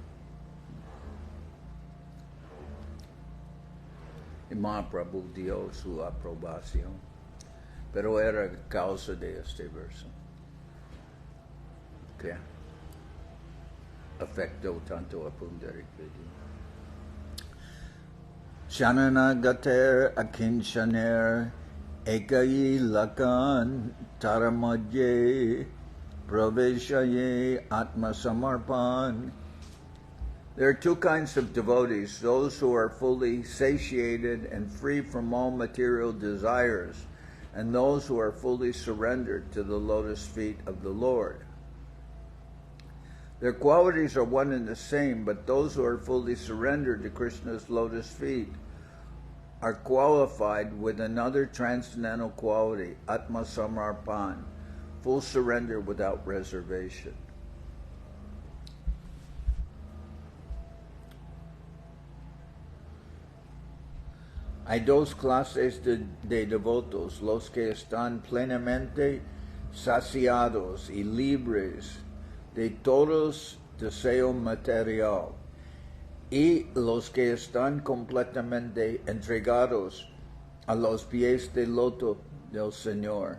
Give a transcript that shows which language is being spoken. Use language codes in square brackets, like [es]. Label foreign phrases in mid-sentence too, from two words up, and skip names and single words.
[es] Y Mahaprabhu dio su aprobación, pero era causa de este verso, que afectó tanto a Pundarik Vidyanidhi. Shanana gater akinshaner ekayi lakan taramadye praveshaye atma samarpan. [en] There are two kinds of devotees, those who are fully satiated and free from all material desires, and those who are fully surrendered to the lotus feet of the Lord. Their qualities are one and the same, but those who are fully surrendered to Krishna's lotus feet are qualified with another transcendental quality, Atma Samarpan, full surrender without reservation. [es] Hay dos clases de devotos, los que están plenamente saciados y libres de todos deseos material, y los que están completamente entregados a los pies del loto del Señor.